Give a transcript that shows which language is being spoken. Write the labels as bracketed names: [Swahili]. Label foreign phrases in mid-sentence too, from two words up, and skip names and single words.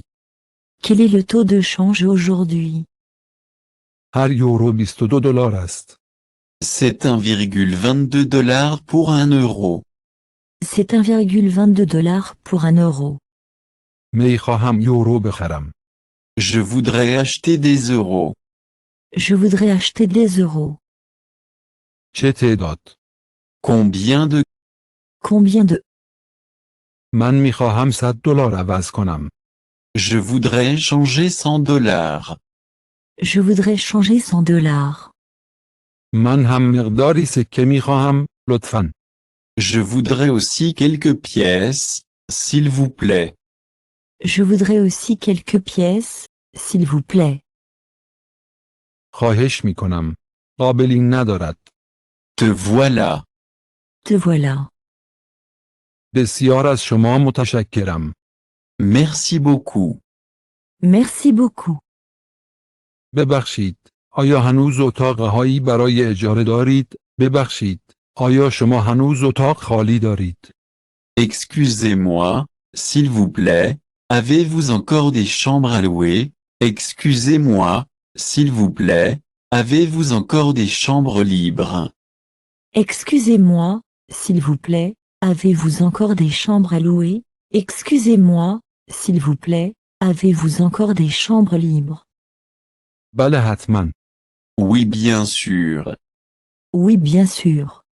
[French] Quel est le taux de change aujourd'hui? [Persian] هر یورو $22 است. [French] C'est 1,22 $ pour 1 euro. C'est 1,22 $ pour 1 euro. [Persian] می خواهم یورو بخرم. [French] Je voudrais acheter des euros. Je voudrais acheter des euros. [Persian] چه تعداد؟ [French] Combien de... Combien de... [Persian] من می خواهم $100 عوض کنم. [French] Je voudrais changer 100 $. Je voudrais changer 100 $. [Persian] من هم مقداری سکه می خواهم، لطفاً. [French] Je voudrais aussi quelques pièces, s'il vous plaît. Je voudrais aussi quelques pièces, s'il vous plaît. [Persian] خواهش می کنم. قابلی ندارد. [French] Te voilà. Te voilà. [Persian] بسیار از شما متشکرم. [French] Merci beaucoup. Merci beaucoup. [Persian] ببخشید، آیا هنوز اتاقهایی برای اجاره دارید؟ ببخشید، آیا شما هنوز اتاق خالی دارید؟ [French] Excusez-moi, s'il vous plaît, avez-vous encore des chambres à louer? Excusez-moi, s'il vous plaît, avez-vous encore des chambres libres? Excusez-moi, s'il vous plaît, avez-vous encore des chambres à louer? Excusez-moi, s'il vous plaît, avez-vous encore des chambres libres? [Persian] بله حتما. [French] Oui, bien sûr. Oui, bien sûr.